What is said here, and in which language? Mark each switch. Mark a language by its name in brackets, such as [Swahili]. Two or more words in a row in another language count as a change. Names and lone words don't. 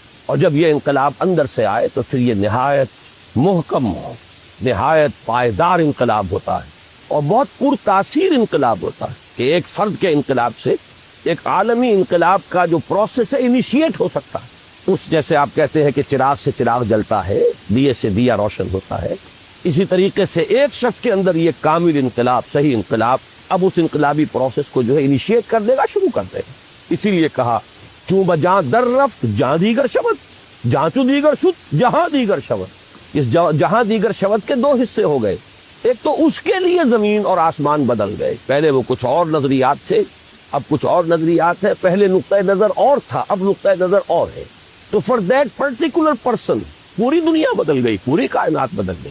[Urdu] اور جب یہ انقلاب اندر سے آئے تو پھر یہ نہایت محکم، نہایت پائیدار انقلاب ہوتا ہے، اور بہت پر تاثیر انقلاب ہوتا ہے کہ ایک فرد کے انقلاب سے ایک عالمی انقلاب کا جو پروسیس ہے انیشیٹ ہو سکتا ہے۔ اس جیسے آپ کہتے ہیں کہ چراغ سے چراغ جلتا ہے، دیے سے دیا روشن ہوتا ہے، اسی طریقے سے ایک شخص کے اندر یہ کامل انقلاب، صحیح انقلاب اب اس انقلابی پروسیس کو جو ہے انیشیٹ کر دے گا، شروع کر دے گا۔ اسی لیے کہا [Persian] چوں بجاں در رفت جہاں دیگر شود، جہاں چو دیگر شد جہاں دیگر شود۔ [Urdu] اس [Persian] جہاں دیگر شود [Urdu] کے 2 حصے ہو گئے، ایک تو اس کے لیے زمین اور آسمان بدل گئے، پہلے وہ کچھ اور نظریات تھے، اب کچھ اور نظریات ہے، پہلے نقطۂ نظر اور تھا، اب نقطۂ نظر اور ہے، تو [English] for that particular person [Urdu] پوری دنیا بدل گئی، پوری کائنات بدل گئی۔